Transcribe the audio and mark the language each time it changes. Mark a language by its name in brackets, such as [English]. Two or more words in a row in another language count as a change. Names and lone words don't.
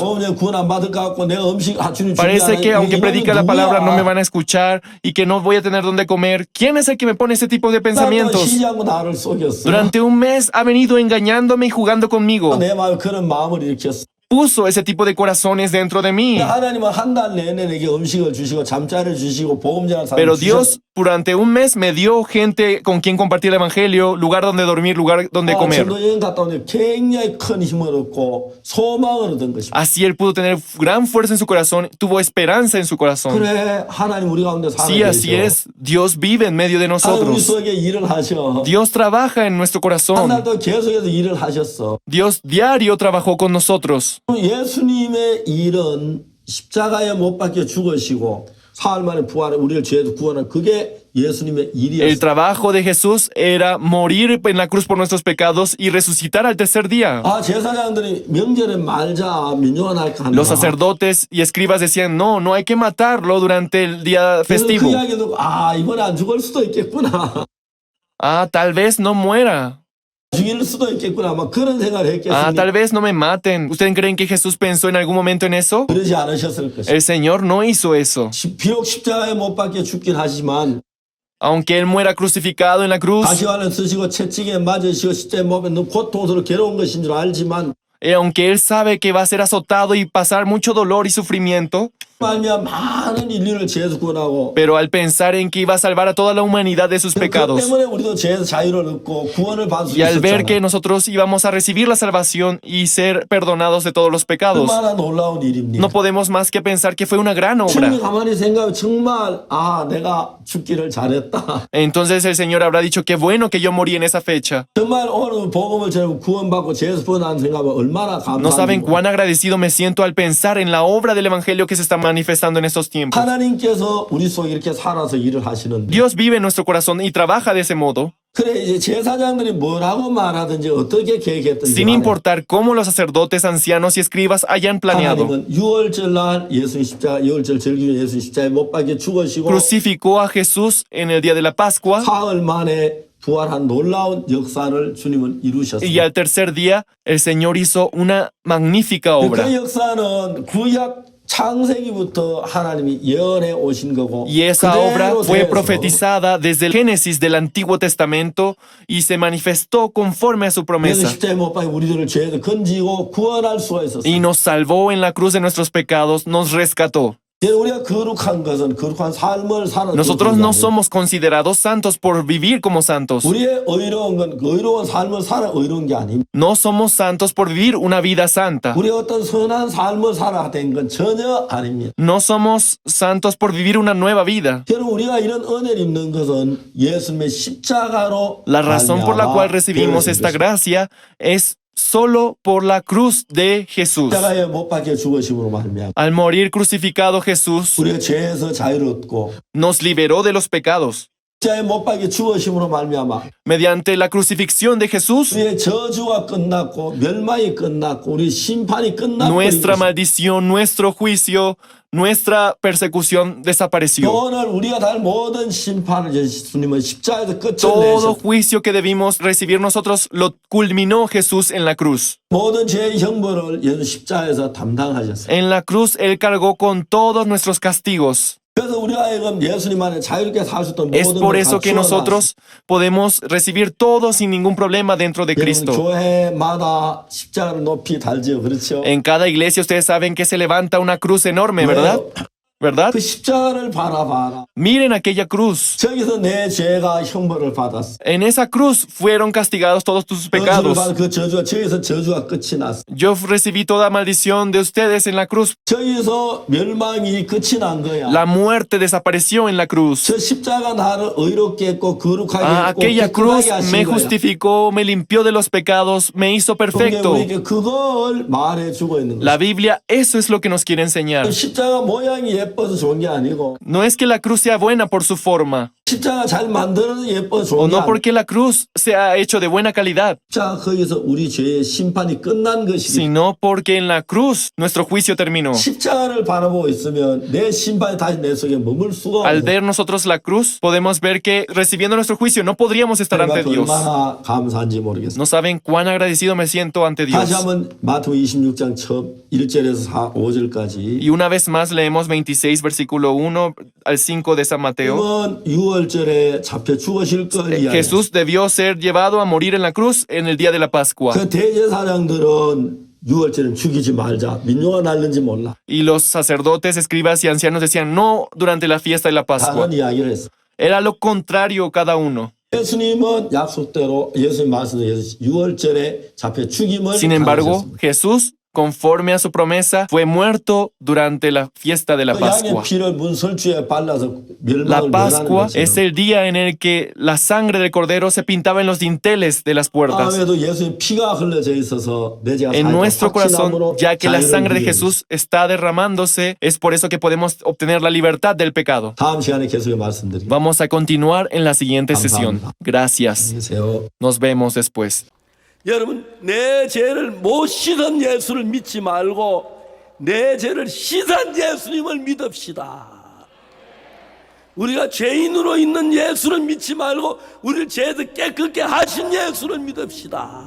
[Korean] 내가 구원 안 받을 것 같고 내가 음식 주님 준비 안 [Spanish] Parece [Korean] 해. [Spanish] que aunque [Korean] 이놈이 [Spanish] predica la [Korean] 누구야? [Spanish] palabra no me van a escuchar y que no voy a tener donde comer. ¿Quién es el que me pone ese tipo de [Korean] 나도 [Spanish] pensamientos? [Korean] 시기하고 나를 속였어. [Spanish] Durante un mes ha venido engañándome y jugando conmigo. [Korean] 내 마음에 그런 마음을 일으켰어. [Spanish] Puso ese tipo de corazones dentro de mí. [Korean] 하나님은 한 달 내내 내게 음식을 주시고 잠자리를 주시고 복음 전하는 사람 [Spanish] Pero [Korean] 주셨어. [Spanish] Dios durante un mes me dio gente con quien compartir el evangelio, lugar donde dormir, lugar donde comer. [Korean] 전도 여행 갔다 오니 굉장히 큰 힘을 얻고 소망을 얻은 것입니다. [Spanish] Así él pudo tener gran fuerza en su corazón, tuvo esperanza en su corazón. [Korean] 그래 하나님 우리 가운데 [Spanish] Sí, así [Korean] 살아계셔. [Spanish] es. Dios vive en medio de [Korean] 하나님 우리 [Spanish] nosotros. [Korean] 속에 일을 하셔. [Spanish] Dios trabaja en nuestro [Korean] 한 [Spanish] corazón. [Korean] 달도 계속해서 일을 하셨어. [Spanish] Dios diario trabajó con nosotros. [Korean] 예수님의 일은 십자가에 못 박혀 죽으시고 사흘 만에 부활해 우리를 죄에서 구원한 그게 예수님의 [Spanish] El [Korean] 일이었어. [Spanish] trabajo de Jesús era morir en la cruz por nuestros pecados y resucitar al tercer día. [Korean] 제사장들이 명절에 말자 민요한 할까 한다. [Spanish] Los sacerdotes y escribas decían, no, no hay que matarlo durante el día [Korean] 그래서 그 [Spanish] festivo. [Korean] 이야기 듣고 이번에 안 죽을 수도 있겠구나. [Spanish] Tal vez no muera. [Korean] 죽일 수도 있겠구나. 막 그런 생각을 했겠습니까? [Spanish] Tal vez no me maten. ¿Ustedes creen que Jesús pensó en algún momento en eso? [Korean] 그러지 않으셨을 것이다. [Spanish] El Señor no hizo eso. [Korean] 비록 십자가에 못 박혀 죽긴 하지만 [Spanish] Aunque Él muera crucificado en la cruz, [Korean] 가시관을 쓰시고 채찍에 맞으시고 십자가에 못 박혀 너무 고통스러워 괴로운 것인 줄 알지만 [Spanish] aunque Él sabe que va a ser azotado y pasar mucho dolor y sufrimiento, [Korean] 말미암아 많은 인류를 죄에서 구원하고 [Spanish] pero al pensar en que iba a salvar a toda la humanidad de sus [Korean] 그 [Spanish] pecados, [Korean] 때문에 우리도 죄에서 자유를 얻고 구원을 받을 수 [Spanish] y al ver que [Korean] 있었잖아. [Spanish] nosotros íbamos a recibir la salvación y ser perdonados de todos los pecados, [Korean] 얼마나 놀라운 일입니까? [Spanish] no podemos más que pensar que fue una gran obra. [Korean] 주님이 가만히 생각하면 정말 내가 죽기를 잘했다. [Spanish] Entonces el Señor habrá dicho, qué bueno que yo morí en esa fecha. [Korean] 정말 오늘 복음을 전하고 구원받고 죄에서 벗어나는 생각하면 얼마나 [Spanish] No saben [Korean] 감사한지. [Spanish] cuán agradecido me siento al pensar en la obra del Evangelio que se está manifestando en estos tiempos. [Korean] 하나님께서 우리 속에 이렇게 살아서 일을 하시는데 [Spanish] Dios vive en nuestro corazón y trabaja de ese modo, [Korean] 그래 이제 제사장들이 뭐라고 말하든지 어떻게 계획했든지 [Spanish] sin importar cómo los sacerdotes, ancianos y escribas hayan planeado. [Korean] 하나님은 6월절 날 예수님 십자가 6월절 절기로 예수님 십자가에 못 박혀 죽으시고 [Spanish] Crucificó a Jesús en el día de la Pascua [Korean] 사흘 만에 부활한 놀라운 역사를 주님은 [Spanish] y [Korean] 이루셨습니다. [Spanish] al tercer día el Señor hizo una magnífica obra. [Korean] 그 역사는 구약 창세기부터 하나님이 예언해 오신 거고 [Spanish] Y esa obra [Korean] 그대로 [Spanish] fue [Korean] 되어서 [Spanish] profetizada desde el Génesis del Antiguo Testamento y se manifestó conforme a su [Korean] 예수 [Spanish] promesa. [Korean] 십자가에 못 박혀 우리들을 죄에서 건지고 구원할 수가 있었어요. [Spanish] Y nos salvó en la cruz de nuestros pecados, nos rescató. [Korean] 우리가 거룩한 것은 거룩한 삶을 살아. [Spanish] Nosotros no somos considerados santos por vivir como santos. [Korean] 우리의 의로운 건 의로운 삶을 살아 의로운 게 아닙니다. [Spanish] No somos santos por vivir una vida santa. [Korean] 우리 어떤 선한 삶을 살아 된 건 전혀 아닙니다. [Spanish] No somos santos por vivir una nueva vida. [Korean] 여러분 우리가 이런 은혜를 입는 것은 예수님의 십자가로 [Spanish] La razón por la cual recibimos [Korean] 되어진 [Spanish] esta [Korean] 것입니다. [Spanish] gracia es solo por la cruz de Jesús. [Korean] 십자가에 못 박혀 죽으심으로 말미암아 [Spanish] Al morir crucificado Jesús [Korean] 우리의 죄에서 자유를 얻고 [Spanish] nos liberó de los pecados. [Korean] 십자가에 못 박혀 죽으심으로 말미암아 [Spanish] Mediante la crucifixión de Jesús, [Korean] 우리의 저주가 끝났고 멸망이 끝났고 우리 심판이 끝났고 [Spanish] nuestra maldición, nuestro juicio, nuestra persecución desapareció. [Korean] 오늘 우리가 다 모든 심판을 예수님은 십자가에서 끝을 [Spanish] Todo [Korean] 내셨고 [Spanish] juicio que debimos recibir nosotros lo culminó Jesús en la cruz. [Korean] 모든 죄의 형벌을 예수 십자가에서 담당하셨어요. [Spanish] En la cruz Él cargó con todos nuestros castigos. [Korean] 그래서 우리가 하여금 예수님 안에 자유롭게 살 수 있던 [Spanish] Es [Korean] 모든 [Spanish] por [Korean] 걸 [Spanish] eso que [Korean] 갖추어 [Spanish] nosotros podemos recibir todo sin ningún problema dentro de [Korean] 여러분 [Spanish] Cristo. [Korean] 교회마다 십자가를 높이 달지요, 그렇죠? [Spanish] En cada iglesia ustedes saben que se levanta una cruz enorme, ¿verdad? ¿Verdad? [Korean] 그 십자가를 바라봐라. [Spanish] Miren aquella cruz. [Korean] 저기서 내 죄가 형벌을 받았어. [Spanish] En esa cruz fueron castigados todos tus [Korean] 저주를 [Spanish] pecados. [Korean] 받은 그 저주가 저기서 저주가 끝이 났어. [Spanish] Yo recibí toda maldición de ustedes en la cruz. [Korean] 저기서 멸망이 끝이 난 거야. [Spanish] La muerte desapareció en la cruz. [Korean] 저 십자가 나를 의롭게 했고 거룩하게 했고 [Spanish] Aquella cruz [Korean] 깨끗하게 하신 [Spanish] me [Korean] 거야. [Spanish] justificó, me limpió de los pecados, me hizo perfecto. [Korean] 우리에게 그걸 말해주고 있는 거야. [Spanish] La Biblia, eso es lo que nos quiere enseñar. [Korean] 십자가 모양이 예뻐서 좋은 게 아니고 [Spanish] No es que la cruz sea buena por su forma, [Korean] 십자가 잘 만들어서 예뻐서 [Spanish] o [Korean] 좋은 게 [Spanish] no [Korean] 아니고 [Spanish] porque la cruz sea hecho de buena calidad, [Korean] 십자가 거기서 우리 죄의 심판이 끝난 것이기 [Spanish] sino porque en la cruz nuestro juicio terminó. [Korean] 십자가를 바라보고 있으면 내 심판이 다시 내 속에 머물 수가 [Spanish] Al [Korean] 없어. [Spanish] ver nosotros la cruz, podemos ver que recibiendo nuestro juicio no podríamos estar ante Dios. [Korean] 얼마나 감사한지 모르겠어. [Spanish] No saben cuán agradecido me siento ante Dios. [Korean] 다시 한번 마태복음 26장 처음 1절에서 5절까지 [Spanish] Y una vez más leemos 26 versículo 1 al 5 de San Mateo. [Korean] 이건 6월절에 잡혀 죽으실 걸 이야기해요. [Spanish] Jesús debió ser llevado a morir en la cruz en el día de la Pascua. [Korean] 그 대제사장들은 6월절은 죽이지 말자. 민요가 날는지 몰라. [Spanish] Y los sacerdotes, escribas y ancianos decían no durante la fiesta de la Pascua. [Korean] 다른 이야기를 했어. [Spanish] Era lo contrario cada uno. [Korean] 예수님은 약속대로 예수님 말씀대로 6월절에 잡혀 죽임을 [Spanish] Sin embargo, [Korean] 당하셨습니다. [Spanish] Jesús, conforme a su promesa, fue muerto durante la fiesta de la [Korean] 그 양의 [Spanish] Pascua. [Korean] 피를 문설주에 발라서 [Spanish] La [Korean] 멸망을 멸하는 [Spanish] Pascua [Korean] 것처럼 [Spanish] es el día en el que la sangre del cordero se pintaba en los dinteles de las puertas. [Korean] 마음에도 예수님 피가 흘러져 있어서 내 죄가 [Spanish] En [Korean] 사하여 [Spanish] nuestro corazón, [Korean] 확신함으로 [Spanish] ya que la [Korean] 자유를 [Spanish] sangre de [Korean] 누리게 [Spanish] Jesús está derramándose, es por eso que podemos obtener la libertad del pecado. [Korean] 다음 시간에 계속 말씀드리겠습니다. [Spanish] Vamos a continuar en la siguiente sesión. Gracias. [Korean] 안녕히 계세요. [Spanish] Nos vemos después. [Korean] 여러분 내 죄를 못 씻은 예수를 믿지 말고 내 죄를 씻은 예수님을 믿읍시다. 우리가 죄인으로 있는 예수를 믿지 말고 우리를 죄에서 깨끗게 하신 예수를 믿읍시다.